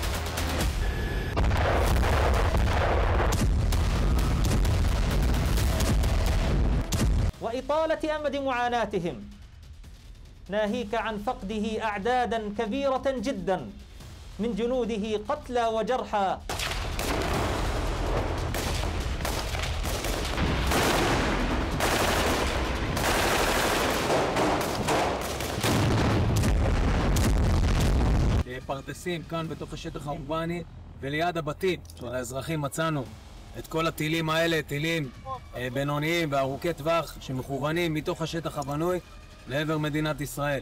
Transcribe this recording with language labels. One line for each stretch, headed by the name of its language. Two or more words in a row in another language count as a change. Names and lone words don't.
Arabic: وإطالة أمد معاناتهم ناهيك عن فقده أعدادا كبيرة جدا من جنوده قتلى وجرحى.
Hebrew: פרדסים כאן בתוך השטח האורבני וליד הבתים של האזרחים מצאנו את כל הטילים האלה, טילים בינוניים וארוכי טווח שמכוונים מתוך השטח הבנוי לעבר מדינת ישראל.